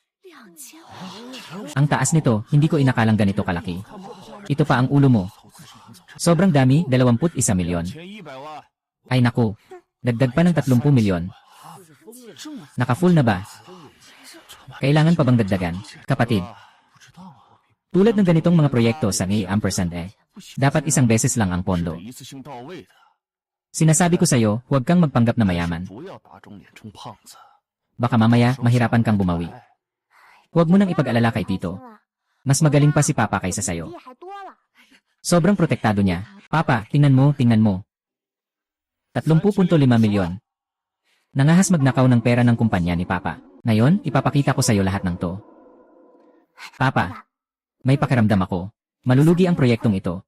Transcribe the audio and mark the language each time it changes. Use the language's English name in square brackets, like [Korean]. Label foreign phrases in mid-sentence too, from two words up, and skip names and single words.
[Filipino] Ang taas nito, hindi ko inakalang ganito kalaki. Ito pa ang ulo mo. Sobrang dami, 21 milyon. [Chinese] 100万， [Filipino] Ay naku, dagdag pa ng 30 milyon. Naka-full na ba? Kailangan pa bang dagdagan, kapatid? [Chinese] 不知道啊， [Filipino] Tulad ng ganitong mga proyekto sa ampersand dapat isang beses lang ang pondo. [Chinese] 一次性到位的， [Filipino] Sinasabi ko sa'yo, huwag kang magpanggap na mayaman. [Chinese] 不要打肿脸充胖子。 [Filipino] Baka mamaya, mahirapan kang bumawi. Huwag mo nang ipag-alala kay Tito. Mas magaling pa si Papa kaysa sa'yo. [Chinese] 厉害多了。 [Filipino] Sobrang protektado niya. Papa, tingnan mo. 30.5 milyon. Nangahas magnakaw ng pera ng kumpanya ni Papa. Ngayon, ipapakita ko sa'yo lahat ng to. Papa, may pakiramdam ako. Malulugi ang proyektong ito.